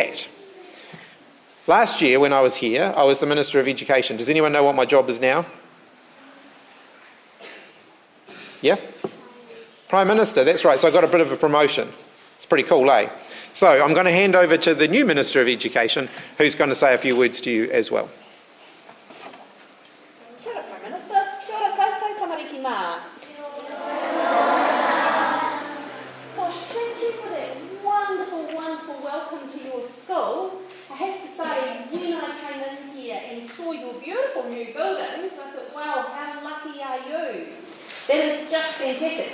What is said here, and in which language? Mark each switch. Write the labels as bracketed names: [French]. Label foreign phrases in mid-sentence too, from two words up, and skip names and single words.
[English] But before we do that, Last year when I was here, I was the Minister of Education. Does anyone know what my job is now? Yeah? Prime Minister, that's right. So I got a bit of a promotion. It's pretty cool, eh? So I'm going to hand over to the new Minister of Education, who's going to say a few words to you as well. [Māori] Kia ora, [English] Prime Minister. [Māori] Kia ora koutou, tamariki mā. [English] Gosh, thank you for that wonderful, wonderful welcome to your school. I have to say, when I came in here and saw your beautiful new buildings, I thought, wow, how lucky are you? That is just fantastic.